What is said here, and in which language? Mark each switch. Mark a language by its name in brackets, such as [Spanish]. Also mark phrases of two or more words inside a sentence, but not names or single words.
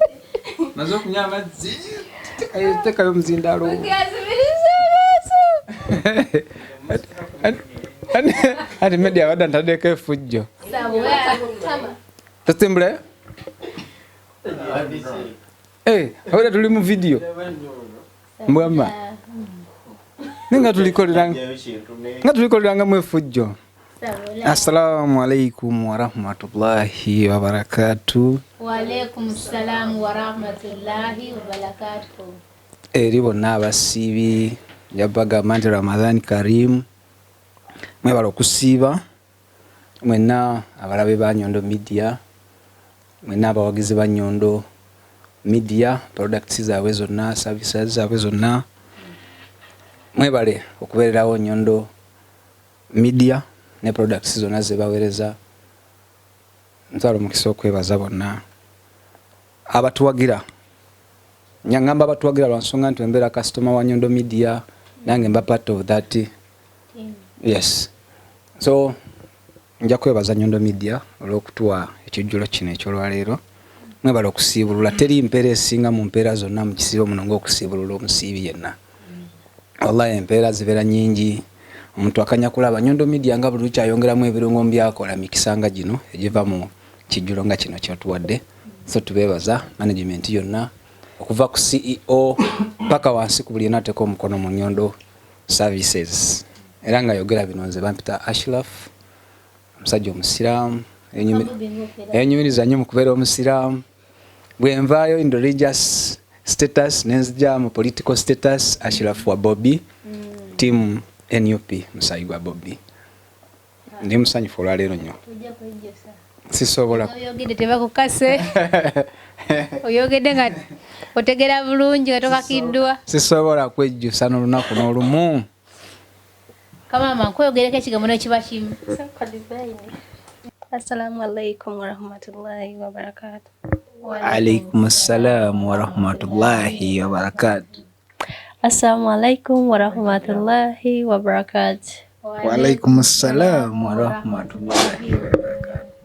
[Ganda] maze okunywa amazzi tekayo omuzindaalo ati Meddy abadde ntaddeko effujjo tasimbula abadde tuli mu vidiyo mbwama nga tulikolerangamu effujjo. [Arabic] السلام عليكم ورحمة الله وبركاته. وعليكم السلام ورحمة الله وبركاته. [Ganda] Eri bonna abasiibi yabagamba nti [Arabic] رمضان كريم [Ganda] mwebala okusiiba mwenna abalabe ba Nyondo Media mwenna abawagizi ba Nyondo Media products zaabwe zonna services zaabwe zonna mwebale okubeererawo Nyondo Media ne products zonna ze baweereza. Ntwala omukisa okwebaza bonna abatuwagira. Nyangamba abatuwagira lwa nsonga nti mbeera customer wa Nyondo Media nange mba [English] part of that. [Ganda] Yes. So nja kwebaza Nyondo Media olw'okutuwa ekijjulo kino ekyolwaleero. Mwebala okusiibulula. Teri mpeera esinga mu mpeera zonna mu kisiibo muno ng'okusiibulula omusiibi yenna. Wallahi empeera zibeera nnyingi. Omuntu akanya kulaba Nyondo Media nga buli lukya ayongeramu ebirungo byakola mikisa nga gino egiva mu kijjulo nga kino ky'otuwadde. So tubeebaza management yonna okuva ku CEO paka wansi ku buli yenna ateeka omukono mu Nyondo Services. Era nga yogera bino nze bampita Ashraf, omusajja omusiraamu, enyumiriza nnyo mu kubeera omusiraamu. Bwe nvaayo [English] in religious status [Ganda] nenzija mu [English] political status [Ganda] Ashraf wa Bobby, team NUP musayi gwa Bobby. Ndi musanyufu olwaleero nnyo. Sisobola. Oyogedde tebakukase. Oyogedde nga otegera bulungi nga tokakiddwa. Sisobola kwejjusa n'olunaku n'olumu. Kamama kweyogereko ekigambo n'ekiba kimu. [Arabic] السلام عليكم ورحمة الله وبركاته. عليكم السلام ورحمة الله وبركاته. السلام عليكم ورحمة الله وبركاته. وعليكم السلام ورحمة الله وبركاته.